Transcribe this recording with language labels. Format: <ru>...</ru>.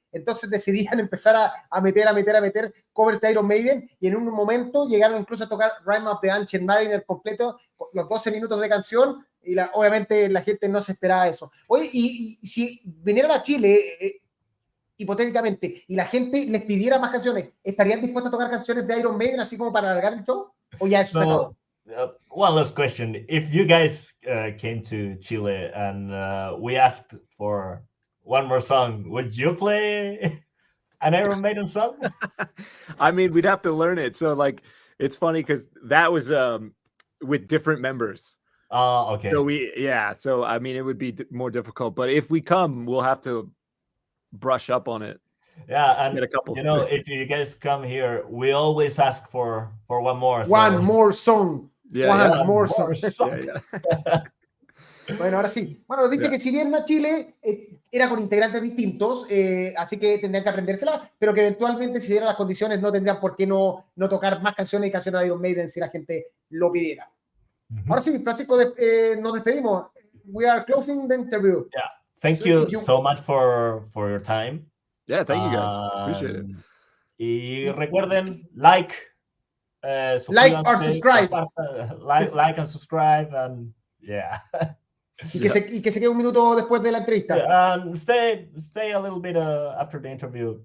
<es>Entonces decidían empezar a meter covers de Iron Maiden, y en un momento llegaron incluso a tocar Rime of the Ancient Mariner completo, los 12 minutos de canción, y obviamente la gente no se esperaba eso. Oye, y si vinieran a Chile, hipotéticamente, y la gente les pidiera más canciones, ¿estarían dispuestos a tocar canciones de Iron Maiden así como para alargar el show? ¿O ya eso se acabó?</es> <en>One last question. If you guys came to Chile and we asked for one more song, would you play an Iron Maiden song? I mean, we'd have to learn it. So, like, it's funny because that was with different members. Oh, okay. So I mean, it would be more difficult. But if we come, we'll have to brush up on it. Yeah, and get a couple. You know, if you guys come here, we always ask for one more. One more song. Yeah, more song. Yeah.</en> <es>Bueno, ahora sí. Bueno, dice que si vienen a Chile, era con integrantes distintos, así que tendrían que aprendérsela, pero que eventualmente, si dieran las condiciones, no tendrían por qué no tocar más canciones de Iron Maiden si la gente lo pidiera. Ahora sí, Francisco, nos despedimos.</es> <en>We are closing the interview. Yeah. Thank you so much for your time. Yeah, thank you guys. Appreciate it.</en> <es>Y recuerden,</es> <en>like or subscribe. Like and subscribe, and yeah.</en> <es>Y que se quede un minuto después de la entrevista.</es> <en>Yeah, stay a little bit after the interview.</en>